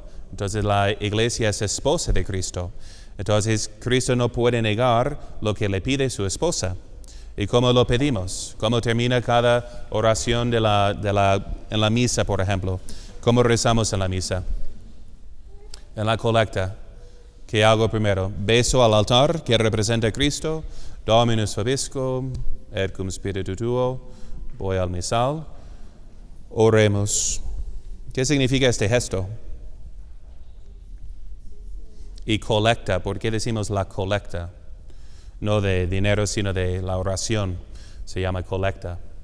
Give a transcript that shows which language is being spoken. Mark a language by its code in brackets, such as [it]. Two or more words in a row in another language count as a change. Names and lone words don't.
[es] Entonces la iglesia es esposa de Cristo. Entonces Cristo no puede negar lo que le pide su esposa. ¿Y cómo lo pedimos? ¿Cómo termina cada oración en la misa, por ejemplo? ¿Cómo rezamos en la misa? En la colecta. ¿Qué hago primero? Beso al altar que representa a Cristo. [la] Dominus vobiscum, et cum spiritu tuo. [es] Voy al misal. Oremos. ¿Qué significa este gesto? Y colecta. ¿Por qué decimos la colecta? No de dinero, sino de la oración. Se llama colecta.